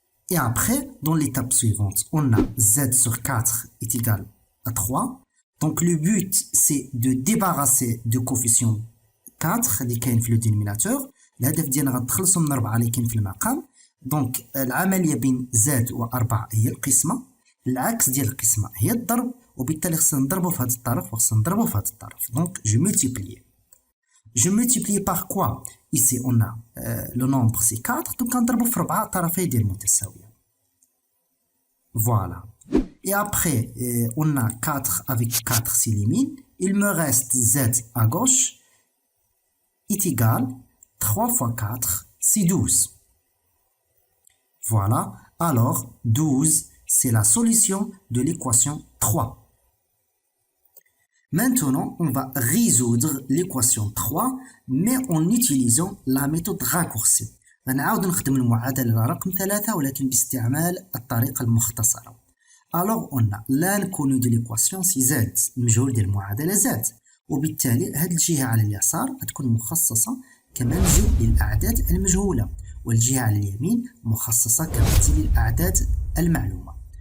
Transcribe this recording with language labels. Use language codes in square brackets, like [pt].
[fr] Et après, dans l'étape suivante, on a z sur 4 est égal à 3. Donc le but c'est de débarrasser du coefficient 4 [ar] اللي كاين في [fr] le dénominateur. [ar] الهدف ديالنا غنتخلصوا من 4 اللي كاين في المقام. دونك العمليه بين زاد و4 هي القسمه، العكس ديال القسمه هي الضرب، وبالتالي خصنا نضربوا في هذا الطرف وخصنا نضربوا في هذا الطرف. [fr] دونك je multiplie par quoi? Ici on a le nombre c'est 4. [ar] دونك غنضربوا في 4 طرفي ديال متساويه. [fr] Voilà. Et après on a 4 avec 4 s'élimine. Il me reste z à gauche est égal 3 fois 4 c'est 12. Voilà, alors 12 c'est la solution de l'équation 3. Maintenant, on va résoudre l'équation 3 mais en utilisant la méthode raccourcie. [ar] غنعاود نخدم المعادلة رقم 3 ولكن باستعمال الطريقة المختصرة. [fr] Alors on a l'inconnu de l'équation c'est z، [ar] المجهول ديال المعادلة z، وبالتالي هذه الجهة على اليسار غتكون مخصصة كمنزل للأعداد المجهولة، والجهة على اليمين مخصصة كمنزل للأعداد المعلومة.